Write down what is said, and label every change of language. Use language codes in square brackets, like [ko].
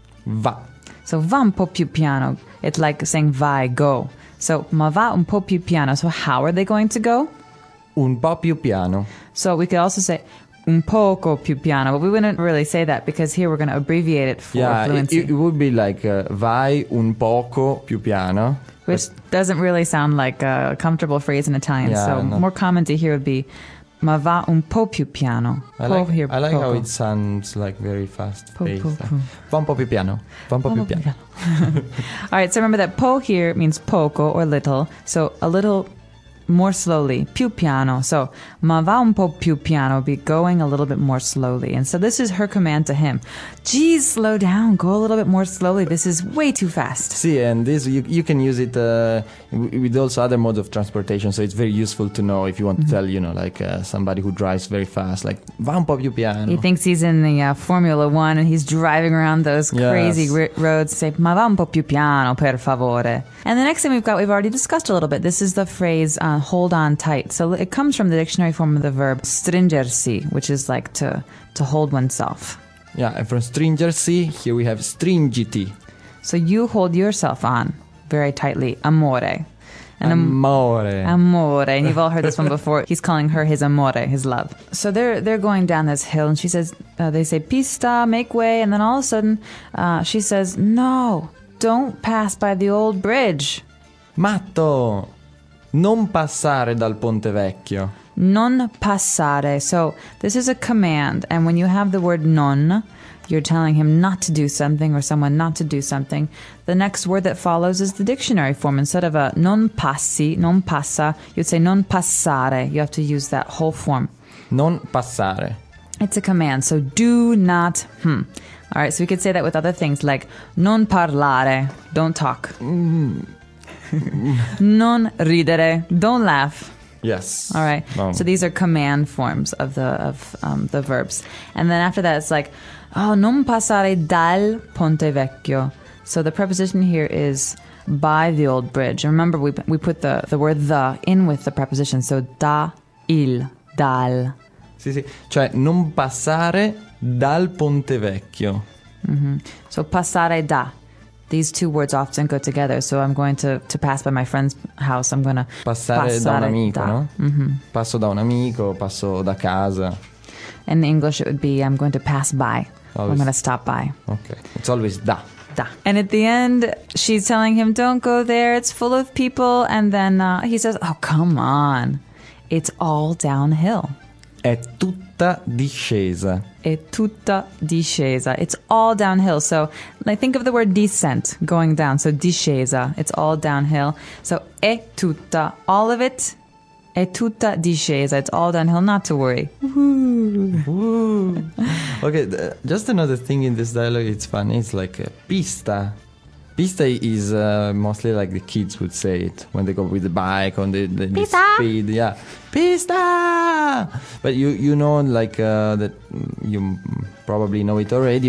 [it] Va. So va un po' più piano. [en] It's like saying vai, go. [it] So ma va un po' più piano. [en] So how are they going to go? [it] Un po' più piano. [en] So we could also say [it] un poco più piano, [en] but we wouldn't really say that because here we're going to abbreviate it for fluency. It would be like [it] vai un poco più piano. [en] Which doesn't really sound like a comfortable phrase in Italian. Yeah, so no. More common to hear would be [it] ma va un po' più piano. [en] I like how it sounds like very fast. [it] Va un po' più piano. Va un po' più piano. [en] All right, so remember that po here means poco or little. So a little more slowly, [it] più piano. [en] So [it] ma va un po' più piano, [en] be going a little bit more slowly. And so this is her command to him. Geez, slow down, go a little bit more slowly. This is way too fast. See, and this you can use it with also other modes of transportation. So it's very useful to know if you want to tell, you know, like somebody who drives very fast, like [it] va un po' più piano. [en] He thinks he's in the Formula One and he's driving around those crazy roads. [it] Say ma va un po' più piano, per favore. [en] And the next thing we've got, we've already discussed a little bit. This is the phrase hold on tight. So it comes from the dictionary form of the verb stringersi, which is like to hold oneself. Yeah, and from stringersi, here we have stringiti. So you hold yourself on very tightly, amore. And amore. Amore. And you've all heard this one before. He's calling her his amore, his love. So they're going down this hill, and she says, they say, pista, make way. And then all of a sudden, she says, no, don't pass by the old bridge. [it] Matto, non passare dal ponte vecchio. Non passare. [en] So this is a command, and when you have the word non, you're telling him not to do something or someone not to do something. The next word that follows is the dictionary form. Instead of a non passi, non passa, you'd say non passare. You have to use that whole form. [it] Non passare. [en] It's a command, so do not. All right, so we could say that with other things like [it] non parlare, [en] don't talk. [it] Non ridere, [en] don't laugh. Yes. All right. So these are command forms of the verbs. And then after that, it's like, oh, [it] non passare dal ponte vecchio. [en] So the preposition here is by the old bridge. And remember, we put the word the in with the preposition. So da, il, dal. [it] Sì, sì. Cioè, non passare dal ponte vecchio. [en] Mm-hmm. So [it] passare da. [en] These two words often go together. So I'm going to pass by my friend's house. I'm going to [it] passare da un amico, da. No? Mm-hmm. Passo da un amico, passo da casa. [en] In English, it would be I'm going to pass by. Always. I'm going to stop by. Okay. It's always da. [it] Da. [en] And at the end, she's telling him, don't go there. It's full of people. And then he says, oh, come on. It's all downhill. [it] È tutta discesa. È tutta discesa. [en] It's all downhill. So like, think of the word descent, going down. So discesa, it's all downhill. So è tutta, all of it, [it] è tutta discesa. [en] It's all downhill, not to worry. Woo. Okay, just another thing in this dialogue, it's funny. It's like pista. Pista is mostly like the kids would say it when they go with the bike on the speed. Yeah, pista. But you know, like that you probably know it already.